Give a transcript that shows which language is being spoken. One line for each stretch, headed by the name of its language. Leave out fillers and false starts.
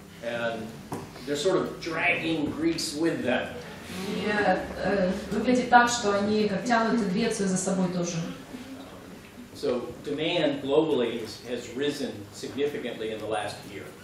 English: And they're sort of dragging Greece with them.
Russian: И выглядит так, что они как тянут Грецию за собой тоже.
English: So demand globally has risen significantly in the last year.